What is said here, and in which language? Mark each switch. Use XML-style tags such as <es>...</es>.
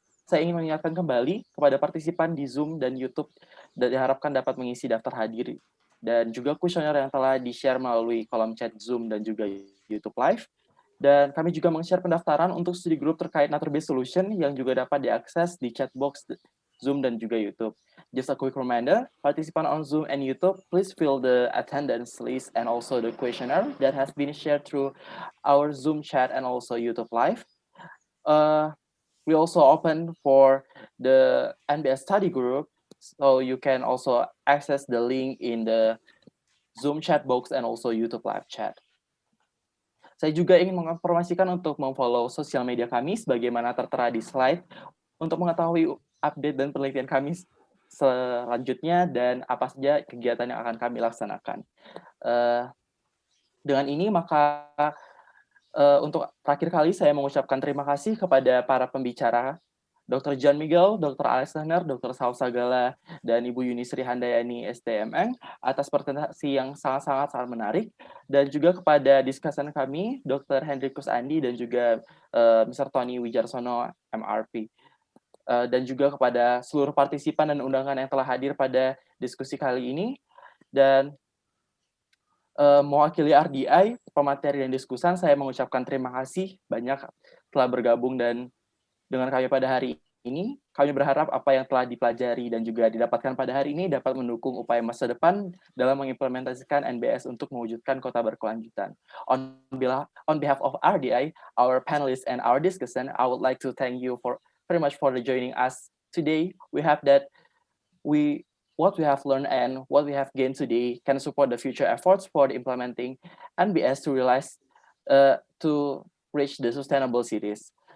<id>Saya ingin mengingatkan kembali kepada partisipan di Zoom dan YouTube dan diharapkan dapat mengisi daftar hadir dan juga kuesioner yang telah di-share melalui kolom chat Zoom dan juga YouTube Live. Dan kami juga meng-share pendaftaran untuk studi grup terkait nature-based solution yang juga dapat diakses di chat box Zoom dan juga YouTube.</id> <en>Just a quick reminder, participant on Zoom and YouTube, please fill the attendance list and also the questionnaire that has been shared through our Zoom chat and also YouTube Live. We also open for the NBS study group, so you can also access the link in the Zoom chat box and also YouTube live chat.</en> <id>Saya juga ingin menginformasikan untuk memfollow sosial media kami sebagaimana tertera di slide untuk mengetahui update dan penelitian kami selanjutnya dan apa saja kegiatan yang akan kami laksanakan. Dengan ini maka untuk terakhir kali saya mengucapkan terima kasih kepada para pembicara, Dr. John Miguel, Dr. Alex Lerner, Dr. Saul Sagala, dan Ibu Yunisri Handayani STMN atas presentasi yang sangat menarik, dan juga kepada diskusan kami, Dr. Hendrikus Andi dan juga Mr. Tony Wijarsono MRP. Dan juga kepada seluruh partisipan dan undangan yang telah hadir pada diskusi kali ini. Dan mewakili RDI, pemateri dan diskusan, saya mengucapkan terima kasih banyak telah bergabung dan dengan kami pada hari ini. Kami berharap apa yang telah dipelajari dan juga didapatkan pada hari ini dapat mendukung upaya masa depan dalam mengimplementasikan NBS untuk mewujudkan kota berkelanjutan.</id> <en>On behalf of RDI, our panelists and our discussion, I would like to thank you very much for joining us today. We hope that what we have learned and what we have gained today can support the future efforts for implementing NBS to realize to reach the sustainable cities.</en>